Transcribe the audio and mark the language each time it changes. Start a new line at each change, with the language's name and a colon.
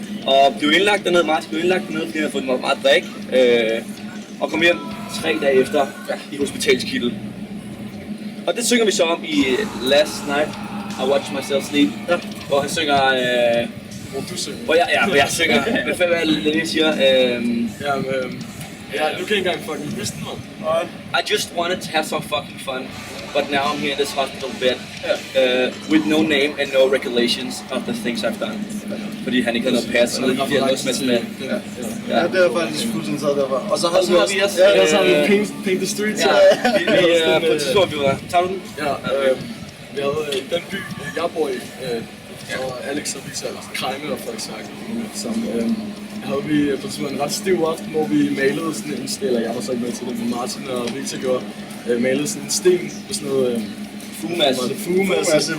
Danish: Og blev indlagt dernede, Martin blev indlagt dernede, fordi han havde fået meget drik. Og kom hjem 3 dage efter i hospitalskittel. Og det synger vi så om i Last Night I Watched Myself Sleep, hvor han synger... Hvor du synger. Hvor jeg synger... Hvad fanden er det, jeg siger? Ja, du kan ikke engang fucking huske den, man.
English: I just wanted to have some fucking fun, but now I'm here in this hospital bed with no name and no regulations of the things I've done.
Danish: Fordi han ikke havde noget pas, så de havde noget smads med. Ja, det er faktisk fuldstændig så der var. Og så har vi også... Ja, så har vi Paint the Streets. Ja, på et tidspunkt, vi var... Tager du den? Ja, vi havde den by, jeg bor i, og Alex og Lisa, Krejme og Frederiksværk, som havde vi på en ret stiv aften, hvor vi malede sådan en sten, eller jeg var så ikke med til det, men Martin og Victor gjorde, malede sådan en sten med sådan noget fugemasse,